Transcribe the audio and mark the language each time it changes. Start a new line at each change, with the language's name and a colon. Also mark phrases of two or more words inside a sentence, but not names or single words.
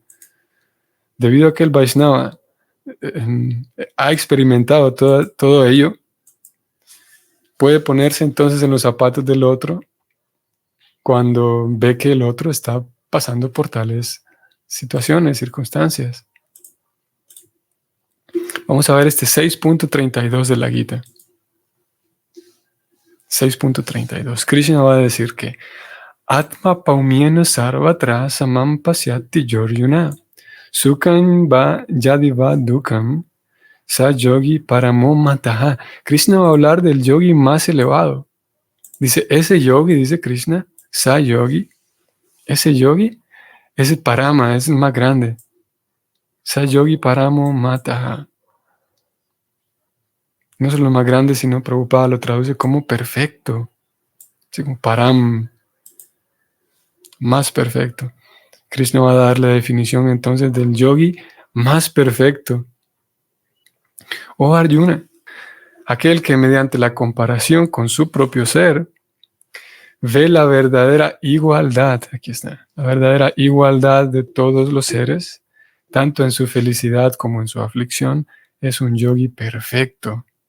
Spanish: Debido a que el Vaishnava ha experimentado todo ello, puede ponerse entonces en los zapatos del otro cuando ve que el otro está pasando por tales situaciones, circunstancias. Vamos a ver este 6.32 de la Gita.
Sanskrit: 6.32.
Spanish: Krishna va a decir que
Sanskrit: आत्मौपम्येन सर्वत्र समं पश्यति योऽर्जुन. सुखं वा यदि वा दुःखं स योगी परमो मतः.
Spanish: Krishna va a hablar del yogi más elevado. Dice, ese yogi, dice Krishna,
Sanskrit: स योगी,
Spanish: ese yogi, ese parama, es el más grande.
Sanskrit: स योगी परमो मतः.
Spanish: No solo más grande, sino Prabhupada lo traduce como perfecto. Así como param, más perfecto. Krishna va a dar la definición entonces del yogi más perfecto. Oh Arjuna, aquel que mediante la comparación con su propio ser ve la verdadera igualdad, aquí está, la verdadera igualdad de todos los seres, tanto en su felicidad como en su aflicción, es un yogi perfecto.